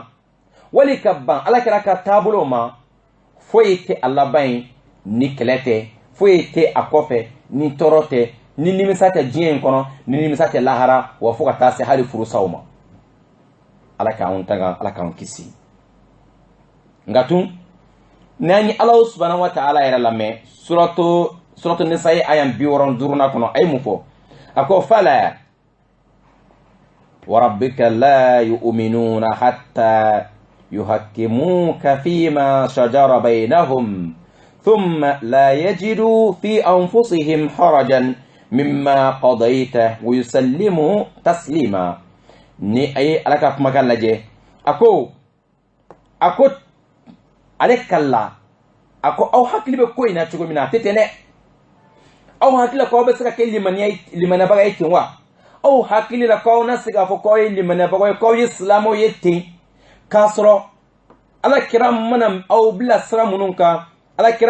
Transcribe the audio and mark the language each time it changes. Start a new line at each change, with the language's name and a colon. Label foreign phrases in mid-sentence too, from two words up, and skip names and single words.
Bambara: wali ka ban ala kɛra ka taabolo ma foyi tɛ a laban ye ni kɛlɛ tɛ foyi tɛ a kɔfɛ ni tɔɔrɔ tɛ ni nimisa tɛ diɲɛ in kɔnɔ ni nimisa tɛ lahara wa fo ka taa se hali furusaw ma ala k'anw tanga ala k'anw kisi nka tun n'an ye ala
Arabic: سبحانه وتعالى
Bambara: yɛrɛ lamɛn suratu nisa ye aya 65 kɔnɔ a ye mun fɔ a ko fala
Arabic: و ربك لا يؤمنون حتى يحكموك فيما شجر بينهم ثم لا يجدوا في أنفسهم حرجا مما قضيت و يسلموا تسليما
Bambara: ni ay ala ka kumakan lajɛ a ko ale kalla a ko aw hakili bɛ ko in na cogo min na a tɛ ten dɛ aw hakili la k'aw bɛ se ka kɛ limaniyabaga ye ten wa aw hakili la k'aw na se k'a fɔ k'aw ye limaniyabaga ye k'aw ye silamɛw ye ten k'a sɔrɔ ala kira mana aw bila sira minnu kan ala kira